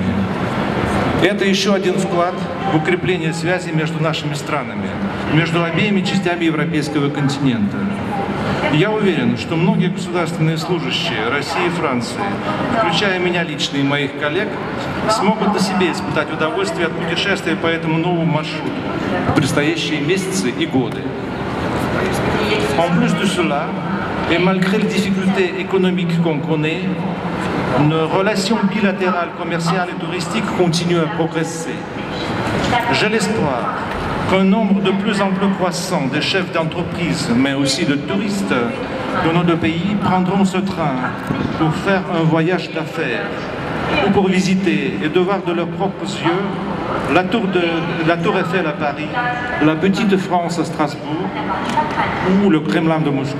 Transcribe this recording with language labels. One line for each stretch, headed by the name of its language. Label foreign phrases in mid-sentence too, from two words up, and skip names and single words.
Russian: Это еще один вклад в укрепление связи между нашими странами, между обеими частями европейского континента. Я уверен, что многие государственные служащие России и Франции, включая меня лично и моих коллег, смогут на себе испытать удовольствие от путешествия по этому новому маршруту в предстоящие месяцы и годы.
French: En plus de cela, et malgré les difficultés économiques qu'on connaît, nos relations bilatérales, commerciales et touristiques continuent à progresser. J'ai l'espoir qu'un nombre de plus en plus croissant de chefs d'entreprise, mais aussi de touristes de nos deux pays prendront ce train pour faire un voyage d'affaires ou pour visiter et de voir de leurs propres yeux la tour Eiffel à Paris, la Petite France à Strasbourg ou le Kremlin de Moscou.